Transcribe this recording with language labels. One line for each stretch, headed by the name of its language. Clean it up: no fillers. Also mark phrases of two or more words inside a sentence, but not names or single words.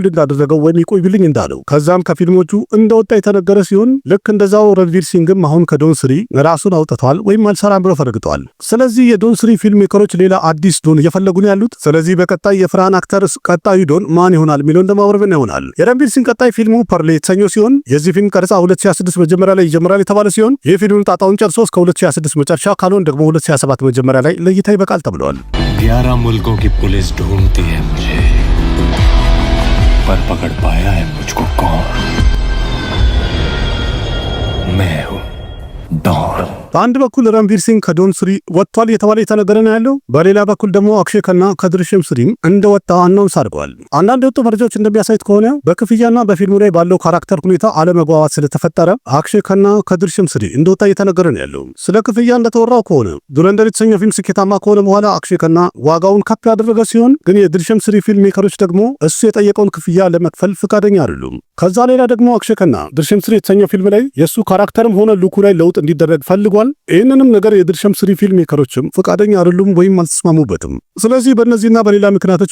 Amharic: እንዳደረገው ወይም ይቆይልኝ እንዳለው ከዛም ከፊልሞቹ እንደወጣ የተነገረ ሲሆን ልክ እንደዛው ረንቪር ሲንግም አሁን ከዶን ስሪ ራሱን አውጥተዋል ወይም አልሰራም ብሎ ፈርግጠዋል። ስለዚህ የዶን ስሪ
English: film makers
Amharic: ሌላ አዲስ ዶን እየፈለጉ ነው ያሉት። ስለዚህ በቀጣይ የፍራን አክተርስ ቀጣዩ ዶን ማን ይሆናል የሚለውን እንደማወርብን ይሆናል። የረንቪር ሲንግ ቀጣይ ፊልሙ ፐርሌ የተሰኘው ሲሆን የዚህ ፊልም ቀረጻ 2026 መጀመሪያ ላይ ይጀምራል የተባለ ሲሆን ይህ ፊልም ጣጣውን ጨርሶ እስከ 2026 መጨረሻ ካልሆነ ደግሞ 2027 መጀመሪያ ላይ ለእይታ ይበቃል ተብሏል።
Hindi: 11 मुल्कों की पुलिस ढूंढती है मुझे, पर पकड़ पाया है मुझको कौन? मैं हूं डॉन።
Amharic: በአንድ በኩል ረንቪር ሲንግ ከዶን ስሪ ወጥቷል የተባለ የተነገረ ነው ያለው። በሌላ በኩል ደግሞ አክሼ ከና ከድርሽም ስሪም እንደወጣ አናውንስ አድርገዋል። አንዳንድ የወጡ መረጃዎች እንደሚያሳዩት ከሆነ በክፍያና በፊልሙ ላይ ባለው ካራክተር ሁኔታ አለመግባባት ስለተፈጠረ አክሼ ከና ከድርሽም ስሪ እንደወጣ እየተነገረ ነው ያለው። ስለ ክፍያ እንደተወራው ከሆነ ዱረንደር የተሰኘው ፊልም ስኬታማ ከሆነ በኋላ አክሼ ከና ዋጋውን ከፍ ያደረገ ሲሆን ግን የድርሽም ስሪ
English: film makers
Amharic: ደግሞ እሱ የጠየቀውን ክፍያ ለመክፈል ፍቃደኛ አይደሉም። ከዛ ሌላ ደግሞ አክሼ ከና ድርሽም ስሪ የተሰኘው ፊልም ላይ የሱ ካራክተርም ሆነ ሉኩ ላይ ለውጥ እንዲደረግ ፈልጓል። ይህንንም ነገር የድርሽም ስሪ
English: film makers
Amharic: ፍቃደኛ አይደሉም ወይም አልተስማሙበትም። ስለዚህ በእነዚህና በሌላ ምክንያቶች